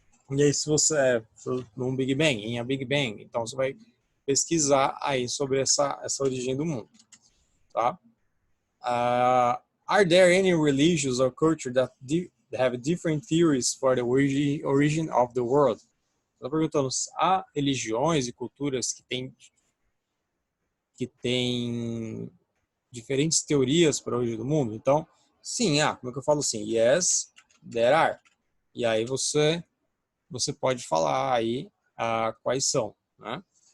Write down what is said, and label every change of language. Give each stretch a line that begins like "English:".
Portuguese: E aí, se você for num Big Bang, em a Big Bang, então você vai pesquisar aí sobre essa origem do mundo, tá?
English: Are there any religions or culture that have different theories for the origin of the world?
Portuguese: Estou perguntando, há religiões e culturas que têm diferentes teorias para a origem do mundo? Então, sim, como é que eu falo assim?
English: Yes, there are.
Portuguese: E aí você pode falar aí quais são, né?